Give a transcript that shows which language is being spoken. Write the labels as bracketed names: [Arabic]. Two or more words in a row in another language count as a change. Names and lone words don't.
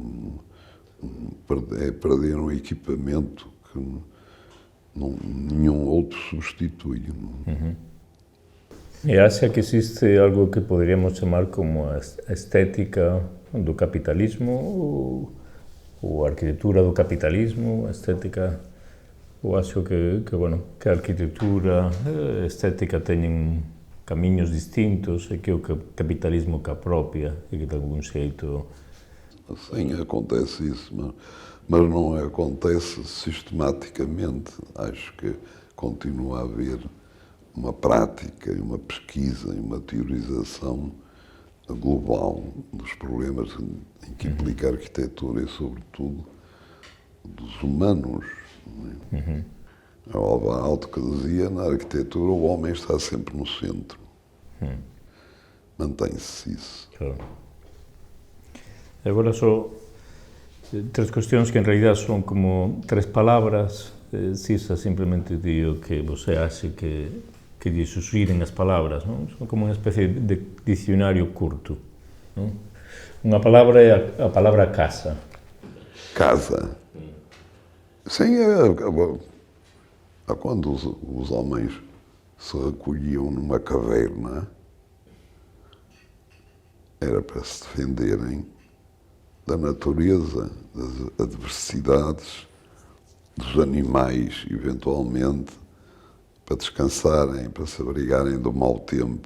[Portuguese] É perder um equipamento que nenhum outro substitui. E acha que existe algo que poderíamos chamar como a estética do capitalismo ou a arquitectura do capitalismo, a estética? [Galician] Eu acho que a arquitectura e a estética teñen camiños distintos e que o capitalismo que apropia e que de algum xeito... [Portuguese] Sim, acontece isso, mas não acontece sistematicamente. Acho que continua a haver uma prática, uma pesquisa e uma teorização global dos problemas em que implica a arquitetura e, sobretudo, dos humanos. A Alva Alto que dizia, na arquitetura o homem está sempre no centro. Mantém-se isso. Claro. [Galician] Agora só tres cuestións que en realidad son como tres palabras. Cisa simplemente digo que [Portuguese] você acha que [Galician] lle suxiren as palabras, non? Son como unha especie de dicionario curto, non? Unha palabra é a palabra casa. Casa. [Portuguese] Sim, quando os homens se recolhiam numa caverna, era para se defenderem da natureza, das adversidades, dos animais, eventualmente, para descansarem, para se abrigarem do mau tempo.